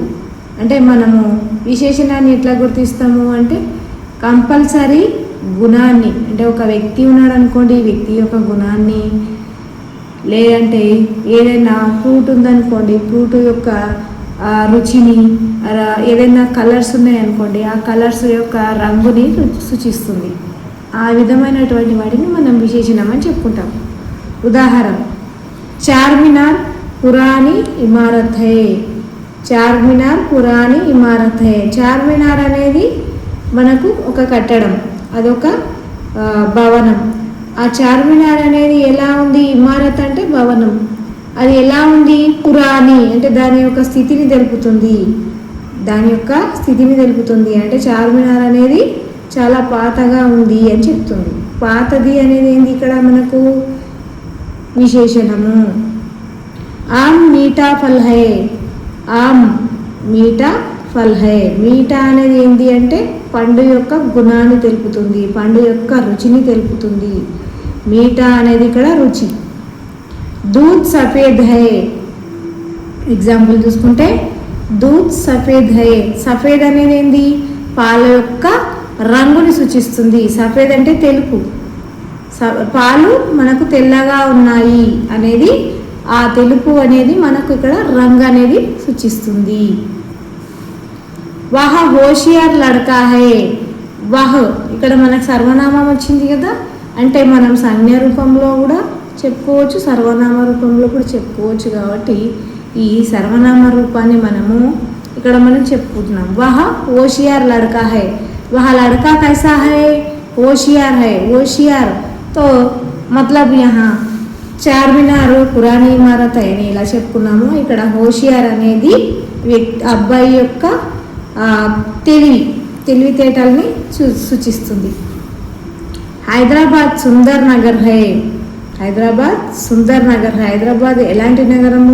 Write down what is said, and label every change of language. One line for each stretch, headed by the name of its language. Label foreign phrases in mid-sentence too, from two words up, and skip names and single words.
Telugu: అంటే మనము విశేషణాన్ని ఎట్లా గుర్తిస్తాము అంటే కంపల్సరీ గుణాన్ని, అంటే ఒక వ్యక్తి ఉన్నాడు అనుకోండి, వ్యక్తి యొక్క గుణాన్ని, లేదంటే ఏదైనా ఫ్రూట్ ఉందనుకోండి, ఫ్రూట్ యొక్క రుచిని, ఏదైనా కలర్స్ ఉన్నాయనుకోండి, ఆ కలర్స్ యొక్క రంగుని సూచిస్తుంది. ఆ విధమైనటువంటి వాటిని మనం విశేషణం అని చెప్పుకుంటాం. ఉదాహరణ,
Hindi: चारमीनार पुरानी इमारत है. चारमीनार पुरानी इमारत है.
Telugu: చార్మినార్ అనేది మనకు ఒక కట్టడం, అదొక భవనం. ఆ చార్మినార్ అనేది ఎలా ఉంది? ఇమారత్ అంటే భవనం. అది ఎలా ఉంది? పురాణి అంటే దాని యొక్క స్థితిని తెలుపుతుంది. దాని యొక్క స్థితిని తెలుపుతుంది అంటే చార్మినార్ అనేది చాలా పాతగా ఉంది అని చెప్తుంది. పాతది అనేది ఏంది ఇక్కడ మనకు విశేషణము.
Hindi: आम मीठा फल है। आम मीठा फल है.
Telugu: మీఠా అనేది ఏంటి అంటే పండు యొక్క గుణాన్ని తెలుపుతుంది, పండు యొక్క రుచిని తెలుపుతుంది. మీఠా అనేది ఇక్కడ రుచి.
Hindi: दूध सफ़ेद है.
Telugu: ఎగ్జాంపుల్ చూసుకుంటే
Hindi: दूध सफ़ेद है.
Telugu: సఫేద్ అనేది ఏంది? పాల యొక్క రంగుని సూచిస్తుంది. సఫేద్ అంటే తెలుపు. పాలు మనకు తెల్లగా ఉన్నాయి అనేది, ఆ తెలుపు అనేది మనకు ఇక్కడ రంగు అనేది సూచిస్తుంది.
Hindi: वह होशियार लड़का है.
Telugu: వహ్ ఇక్కడ మనకు సర్వనామం వచ్చింది కదా, అంటే మనం సంజ్ఞ రూపంలో కూడా చెప్పుకోవచ్చు, సర్వనామ రూపంలో కూడా చెప్పుకోవచ్చు. కాబట్టి ఈ సర్వనామ రూపాన్ని మనము ఇక్కడ మనం చెప్పుకుంటున్నాం.
Hindi: वह होशियार लड़का है। वह लड़का कैसा है? होशियार है। होशियार तो मतलब यहाँ चारमीनार पुरानी इमारत
Telugu: అని ఇలా చెప్పుకున్నాము. ఇక్కడ హోషియార్ అనేది అబ్బాయి యొక్క తెలివితేటల్ని సూచిస్తుంది.
Hindi: हैदराबाद सुंदर नगर है.
Telugu: హైదరాబాద్
Hindi: सुंदर नगर.
Telugu: హైదరాబాద్ ఎలాంటి నగరము?